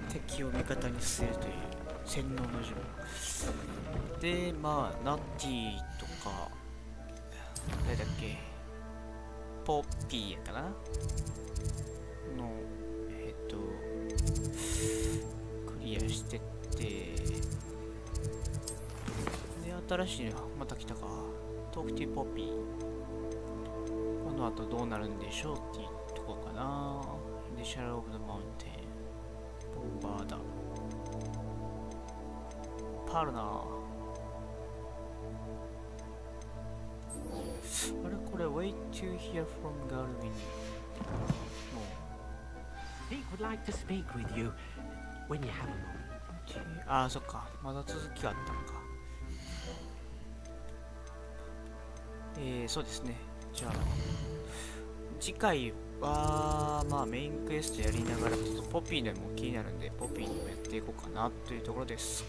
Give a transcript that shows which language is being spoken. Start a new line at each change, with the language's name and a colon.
Japanese: 敵を味方に据えるという洗脳の呪文で、まあナッティとか誰だっけ、ポッピーやかなのクリアしてって、で新しいのまた来たか、トークティーポッピー。この後どうなるんでしょうっていうとこかな。でシャロー・オブ・ザ・マウンテン、ボンバーだ、パールナー。あれこれ
English: Wait to hear from Galvin。 Deke would like to speak with you when you have a moment.
Japanese: ああ、そっか、まだ続きがあったのか。そうですね。じゃあ次回はまあメインクエストやりながらちょっとポピーでも気になるんで、ポピーにもやっていこうかなというところです。